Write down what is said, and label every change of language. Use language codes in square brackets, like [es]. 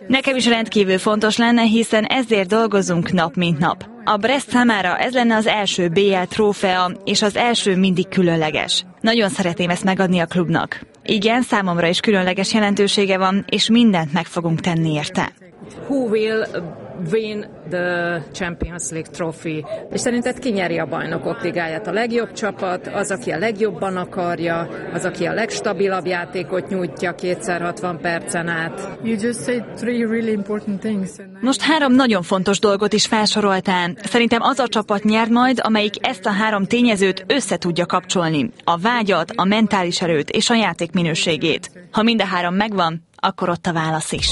[hu] Nekem is rendkívül fontos lenne, hiszen ezért dolgozunk nap mint nap. A Brest számára ez lenne az első BL trófea, és az első mindig különleges. Nagyon szeretném ezt megadni a klubnak. Igen, számomra is különleges jelentősége van, és mindent meg fogunk tenni érte. [en] Who will win the Champions League trophy. [hu] És szerinted ki nyeri a bajnokok ligáját? A legjobb csapat, az, aki a legjobban akarja, az, aki a legstabilabb játékot nyújtja 260 percen át. [en] You just said three really important things. [hu] Most három nagyon fontos dolgot is felsoroltál. Szerintem az a csapat nyer majd, amelyik ezt a három tényezőt össze tudja kapcsolni. A vágyat, a mentális erőt és a játék minőségét. Ha mind a három megvan, akkor ott a válasz is.